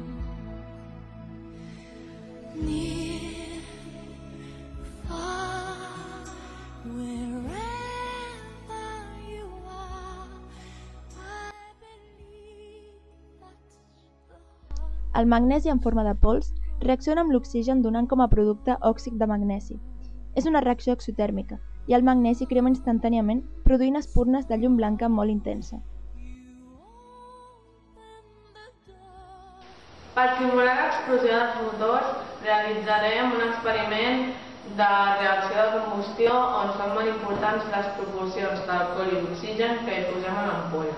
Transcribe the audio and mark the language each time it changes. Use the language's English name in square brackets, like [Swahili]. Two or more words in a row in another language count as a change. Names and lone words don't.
[English] Near, far, wherever you are, I believe that's the heart. [Catalan] El magnesi en forma de pols reacciona amb l'oxigen donant com a producte òxid de magnesi. És una reacció exotèrmica i el magnesi crema instantàniament produint espurnes de llum blanca molt intensa. Per simular l'explosió dels motors realitzarem un experiment de reacció de combustió on són molt importants les proporcions d'alcohol i d'oxigen que hi posem a l'ampolla.